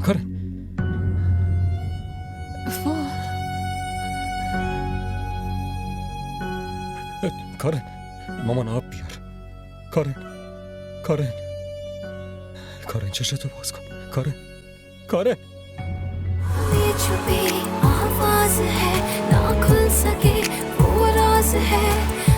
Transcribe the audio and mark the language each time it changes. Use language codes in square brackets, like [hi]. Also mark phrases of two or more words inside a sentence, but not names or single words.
[fa] کارن کارن مامان آب بیار. کارن چشتو باز کن. کارن [hi] ये छुपी आवाज है ना खुल सके वो राज है